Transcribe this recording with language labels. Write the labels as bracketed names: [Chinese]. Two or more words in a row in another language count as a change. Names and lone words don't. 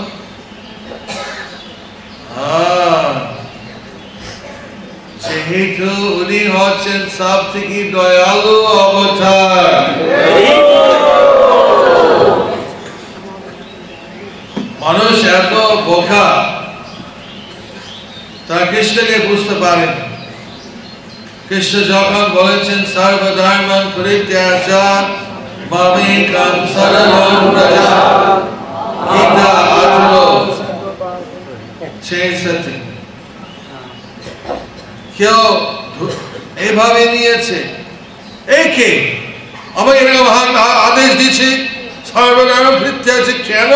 [Bangla] যেহেতু উনি হচ্ছেন সব থেকে দয়ালু অবতার। মানুষ এত বোকা, তারা কৃষ্ণকে বুঝতে পারেন। কৃষ্ণ যখন বলেছেন [Sanskrit] সর্বধর্মান পরিত্যাজ্য মামেকং শরণং ব্রজ, [Bangla] গীতা 18:66। কেউ এইভাবে নিয়েছে, একে আমাকে এরকম আদেশ দিচ্ছে [Sanskrit] সর্বধর্ম পরিত্যাজ্য, [Bangla] কেন?